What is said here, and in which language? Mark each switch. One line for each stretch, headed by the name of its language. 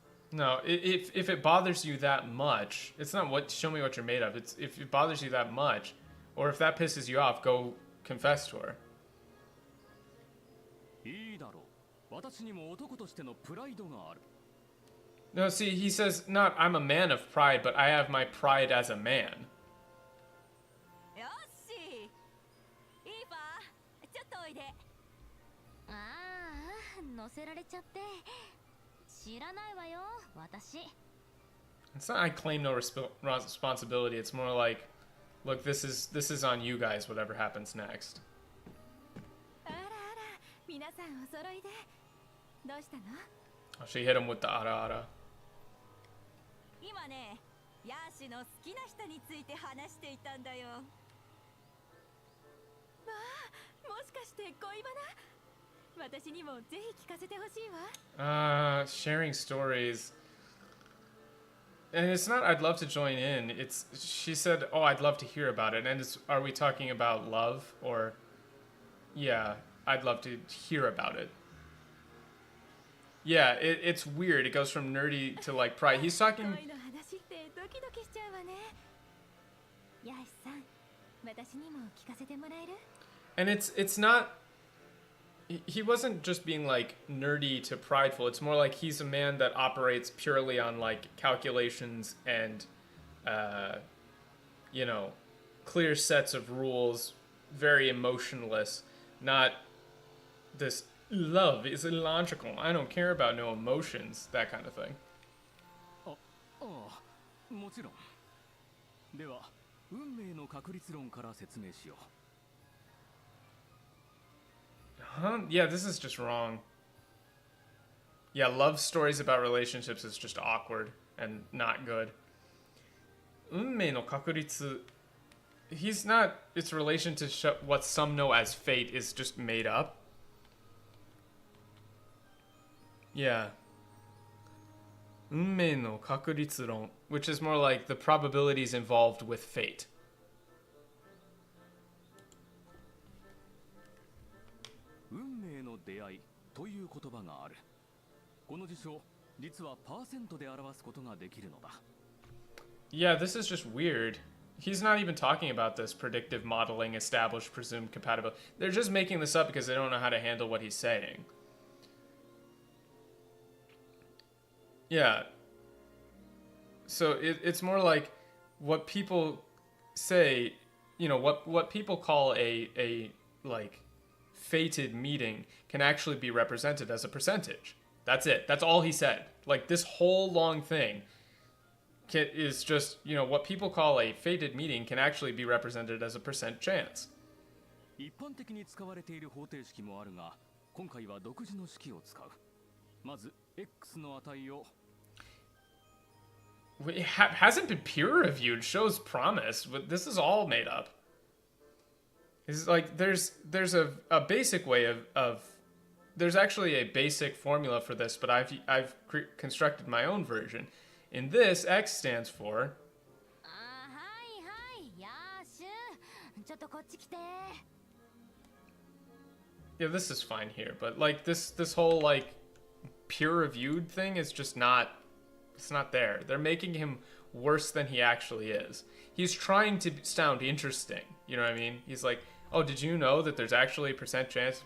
English: No, if it bothers you that much, it's not show me what you're made of. It's if it bothers you that much, Or if that pisses you off, go confess to her.
Japanese: いいだろう。私にも男としてのプライドがある。
English: No, see, he says, not I'm a man of pride, but I have my pride as a man.
Japanese: よしいいファちょっとおいで。ああ、乗せられちゃって知らないわよ、私。
English: It's not I claim no responsibility. It's more like, look, this is on you guys, whatever happens next.
Japanese: あらあら、皆さんお揃いで。どうしたの？
English: Oh, she hit him with the ara ara.
Japanese: 今ね、ヤーシの好きな人について話していたんだよ。わあ、もしかして恋バナ？私にもぜひ聞かせてほしいわ。
English: Sharing stories. And it's not I'd love to join in. It's she said, "Oh, I'd love to hear about it." And it's are we talking about love or yeah, I'd love to hear about it. Yeah, it's weird. It goes from nerdy to like pride. He's talking
Japanese: 恋の話ってドキドキしちゃうわね。ヤーシさん、私にも聞かせてもらえる？
English: and it's not he wasn't just being like nerdy to prideful. It's more like he's a man that operates purely on like calculations and you know, clear sets of rules, very emotionless, not this love is illogical. I don't care about no emotions, that kind of thing.
Japanese: ああ、もちろん。では、運命の確率論から説明しよう。
English: Huh? Yeah, this is just wrong. Yeah, love stories about relationships is just awkward and not good.
Japanese: 運命の確率
English: he's not its relation to what some know as fate is just made up. Yeah.
Japanese: 運命の確率論
English: which is more like the probabilities involved with fate.
Japanese: 運命の出会いという言葉がある。この事象、実はパーセントで表すことができるのだ。
English: Yeah, this is just weird. He's not even talking about this predictive modeling, established, presumed compatibility. They're just making this up because they don't know how to handle what he's saying. Yeah. So it's more like what people say, you know, what people call a like fated meeting can actually be represented as a percentage. That's it. That's all he said. Like this whole long thing is just, you know, what people call a fated meeting can actually be represented as a percent chance.
Japanese: 一般的に使われている方程式もあるが、今回は独自の式を使う。まず x の値を
English: It hasn't been peer reviewed. Shows promise, but this is all made up. It's like there's a basic way of there's actually a basic formula for this, but I've constructed my own version. In this, x stands for.
Japanese: はいはい、ヤーシュ、ちょっとこっち来て。
English: Yeah, this is fine here, but like this whole like peer reviewed thing is just not. It's not there. They're making him worse than he actually is. He's trying to sound interesting. You know what I mean? He's like, oh, did you know that there's actually a percent chance?